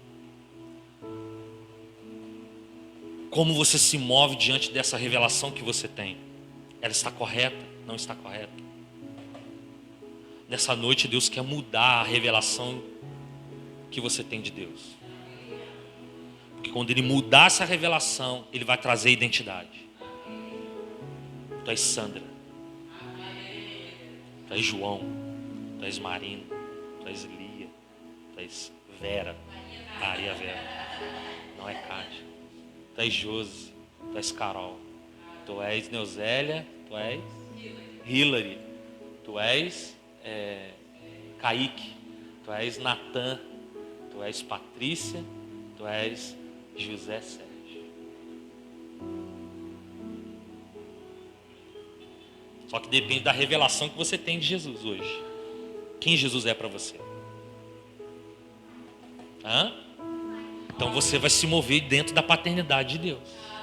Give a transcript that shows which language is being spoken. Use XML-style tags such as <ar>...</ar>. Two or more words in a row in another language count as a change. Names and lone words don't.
<pt>Como você se move diante dessa revelação que você tem? Ela está correta? Não está correta? Nessa noite Deus quer mudar a revelação que você tem de Deus. Porque quando Ele mudar essa revelação, Ele vai trazer identidade. Tu és Sandra. Tu és João. Tu és Marina. Tu és Lia. Tu és Vera. Maria Vera. Não é Cátia. Tu és Josi. Tu és Carol. Tu és Neusélia. Tu és Hilary. Tu és Kaique. Tu és Natan. Tu és Patrícia. Tu és José Sérgio. Só que depende da revelação que você tem de Jesus hoje. Quem Jesus é para você? Hã? Então você vai se mover dentro da paternidade de Deus.</pt>